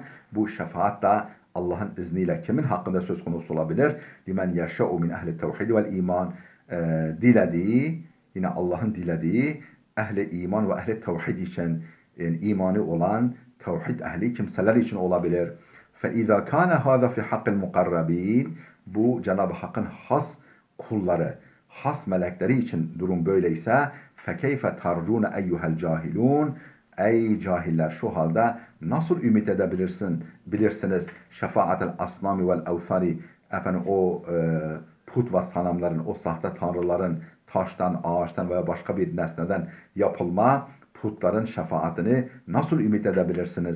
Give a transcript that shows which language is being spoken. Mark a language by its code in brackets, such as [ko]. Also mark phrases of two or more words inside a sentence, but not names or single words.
[tr] Bu şefaat da Allah'ın izniyle kimin hakkında söz konusu olabilir? [ar] لمن يشاء من أهل التوحيد والإيمان. [tr] Dilediği, yine Allah'ın dilediği ehli iman ve ehli tevhid için, yani imanı olan tevhid ehli kimseler için olabilir. [ar] فَاِذَا كَانَ هَذَا فِي حَقِّ الْمُقَرَّب۪ينَ. [tr] Bu Cenab-ı Hakk'ın has kulları, has melekleri için durum böyleyse [ar] فَكَيْفَ تَرْجُونَ اَيُّهَا الْجَاهِلُونَ. [tr] Ey cahiller, şu halde nasıl ümit bilirsiniz [ar] شفاعة الأصنام والأوثان, [tr] efendim o put ve sanamların, o sahte tanrıların taştan, ağaçtan veya başka bir nesneden yapılma putların şefaatini nasıl ümit edebilirsiniz?